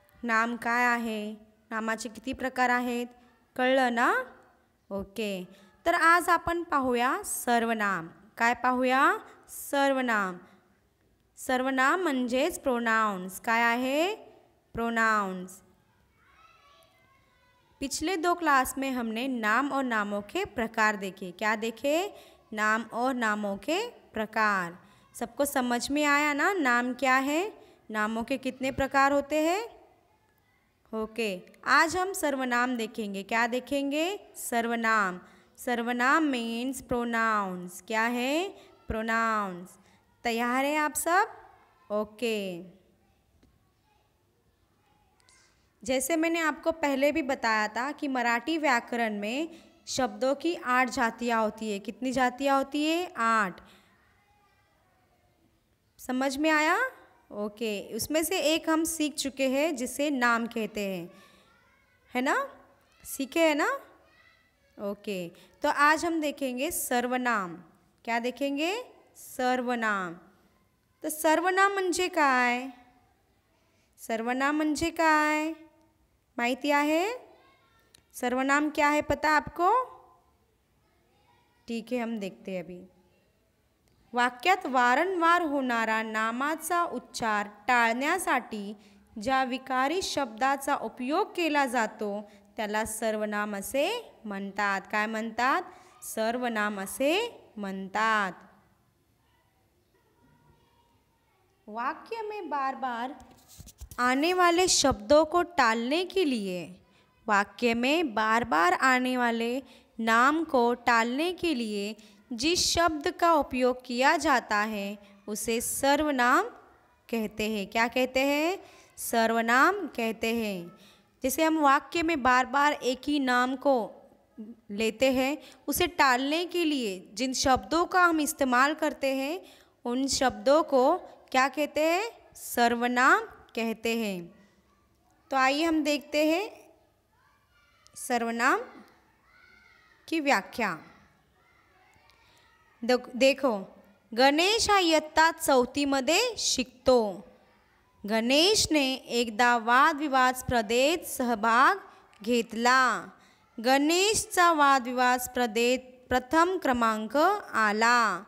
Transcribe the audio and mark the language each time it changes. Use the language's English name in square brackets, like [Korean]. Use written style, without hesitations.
[Marathi] नाम काय आहे? नामाचे किती प्रकार आहेत? कळलं ना? ओके. तर आज आपण पाहूया सर्वनाम. काय पाहूया? सर्वनाम. सर्वनाम म्हणजेच प्रोनाउन्स. काय आहे? प्रोनाउन्स. [Hindi] पिछले 2 क्लास में हमने नाम और नामों के प्रकार देखे. क्या देखे? नाम और नामों के प्रकार. सबको समझ में आया ना? नाम क्या है, नामों के कितने प्रकार होते हैं? ओके. आज हम सर्वनाम देखेंगे. क्या देखेंगे? सर्वनाम. सर्वनाम मीन्स प्रोनाउन्स. क्या है? प्रोनाउन्स. तैयार हैं आप सब? ओके. जैसे मैंने आपको पहले भी बताया था कि मराठी व्याकरण में शब्दों की 8 जातियाँ होती है. कितनी जातियाँ होती है? 8. समझ में आया? ओके. उसमें से एक हम सीख चुके हैं जिसे नाम कहते हैं, है ना? सीखे हैं ना? ओके. तो आज हम देखेंगे सर्वनाम. क्या देखेंगे? [Marathi] सर्वनाम. तर सर्वनाम म्हणजे काय? सर्वनाम म्हणजे काय? माहिती आहे? [Hindi] सर्वनाम क्या है पता आपको? ठीक है, हम देखते हैं अभी. [Marathi] वाक्यात वारंवार होणारा नामाचा उच्चार टाळण्यासाठी ज्या विकारी शब्दाचा उपयोग केला जातो त्याला सर्वनाम असे म्हणतात. काय म्हणतात? सर्वनाम असे म्हणतात. [Hindi] वाक्य में बार बार आने वाले शब्दों को टालने के लिए, वाक्य में बार बार आने वाले नाम को टालने के लिए जिस शब्द का उपयोग किया जाता है उसे सर्वनाम कहते हैं. क्या कहते हैं? सर्वनाम कहते हैं. जैसे हम वाक्य में बार बार एक ही नाम को लेते हैं, उसे टालने के लिए जिन शब्दों का हम इस्तेमाल करते हैं उन शब्दों को क्या कहते हैं? सर्वनाम कहते हैं. तो आइए हम देखते हैं सर्वनाम की व्याख्या. [Marathi] देखो, गणेश हा इयत्ता 4मध्ये शिकतो. गणेशने एकदा वादविवाद स्पर्धेत सहभाग घेतला. गणेशचा वादविवाद स्पर्धेत प्रथम क्रमांक आला.